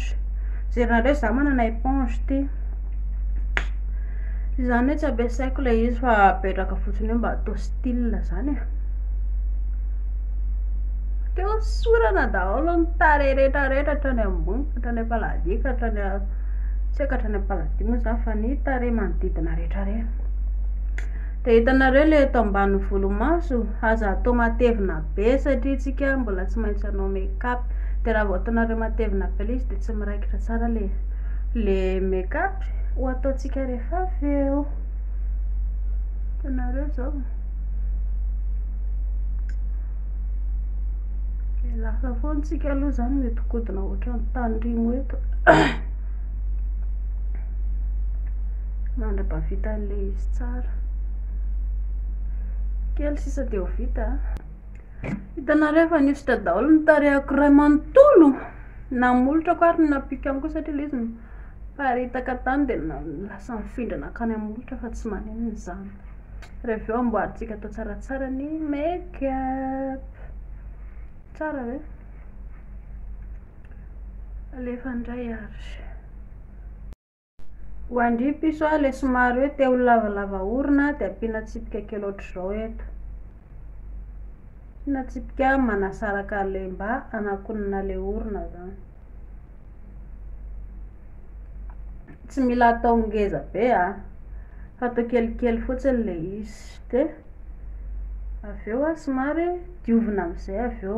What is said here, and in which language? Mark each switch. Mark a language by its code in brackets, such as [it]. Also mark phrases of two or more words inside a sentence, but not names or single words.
[mg] Zerinareo za manana éponge ity izany hoe tsy ampiasaiko ilay izy fa apetraka fotsiny eo mba atao style zany dia hosorana daholo ny tarehy rehetrarehetra hatrany ambony hatrany am-paladika hatrany tsy haiko hatrany am-paladia moa zany fa ny tarehy manodidina rehetrarehetra. Dia hitanareo le eto ambany volomaso aza atao matevina be satria tsika mbola tsy maintsy anao make-up. Dia raha vao ataonareo matevina be ilay izy dia tsy miraikitra tsara le make-up ho ataontsika rehefa avy eo. Hitanareo zao lasa foana tsika aloha zany mihodikodina ohatran'ny tandrimo eto mandrapa vita an'ilay izy tsara kely sisa dia ho vita. Hitanareo efa nihosotra daholo ny tarehako iray manontolo namolotra ko ary napika koa satria ilay izy paritaka tany dia lasa mifindrana akany amolotra fa tsy manino izany. Rehefa eo amboarintsika atao tsaratsara ny make-up tsara ve alefa indray ary ho andry piso le somary hoe te ho lavalava orona dia ampiana tsipika kely ohatr'izao eto. Na tsipika manasaraka le mba anakonana le orona zany, tsy mila atao ngeza be fa atao kelikely fotsiny le izy dia avy eo somary diovina amin'izay avy eo.